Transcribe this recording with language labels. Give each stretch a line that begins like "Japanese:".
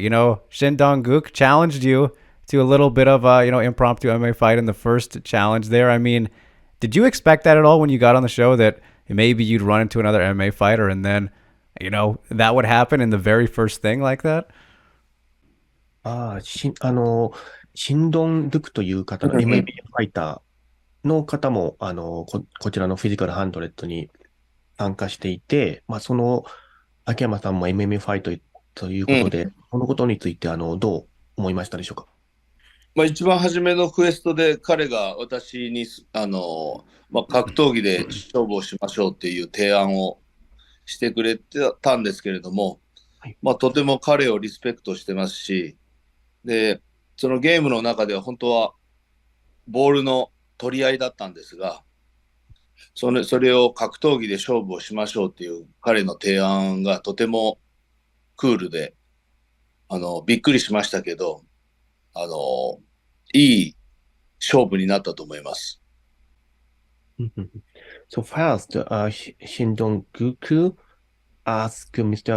English: You know, Dong Guk challenged you to a little bit of a impromptu MMA fight in the first challenge there. I mean, did you expect that at all when you got on the show that maybe you'd run into another MMA fighter and then, that would happen in the very first thing like that?
Japanese: シンドン・ドゥクという方の MMA ファイターの方も、こちらのフィジカルハンドレッドに参加していて、その秋山さんも MMA ファイトということで、このことについて、どう思いましたでしょうか？一番初めのクエストで彼が私に格闘技で勝負をしましょうっていう提案をしてくれてたんですけれども、はい、とても彼をリスペクトしてますし、でそのゲームの中では本当はボールの取り合いだったんですが、それを格闘技で勝負をしましょうっていう彼の提案がとてもクールでびっくりしましたけど、いい勝負になったと思います。
English: So first, Shindong Goku asked Mr.